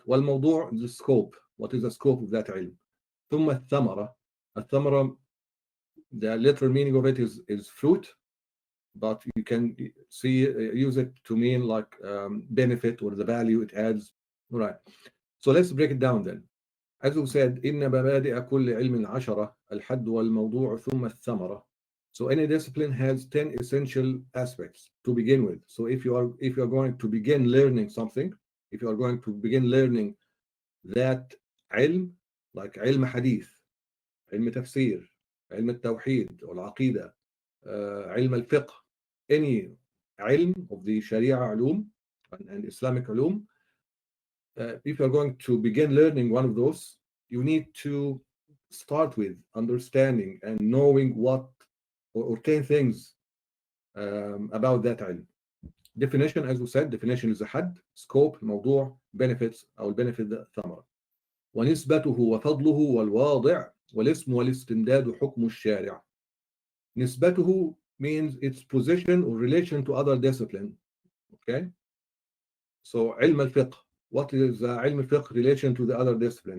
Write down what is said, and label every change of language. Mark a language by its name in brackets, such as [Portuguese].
[English] Wal-Mawdu' is the scope. What is the scope of that ilm? [Arabic] ثم الثمرة. [English] الثمرة, the literal meaning of it is fruit, but you can use it to mean like benefit or the value it adds. All right. So let's break it down then. As we said, [Arabic] إن مبادئ كل علم 10 الحد والموضوع ثم الثمرة. [English] So any discipline has 10 essential aspects to begin with. So if you are going to begin learning something, if you are going to begin learning that علم, like علم حديث, علم تفسير, علم التوحيد والعقيدة, علم الفقه, any علم of the Sharia علوم and Islamic علوم, if you're going to begin learning one of those, you need to start with understanding and knowing what or 10 things about that علم. Definition, as we said, definition is a حد, scope, موضوع, benefits أو benefit ثمرة. [Arabic] ونسبته وفضله والواضع والاسم والاستمداد حكم الشارع. [English] نسبته means its position or relation to other discipline. Okay? So علم الفقه, what is علم الفقه relation to the other discipline?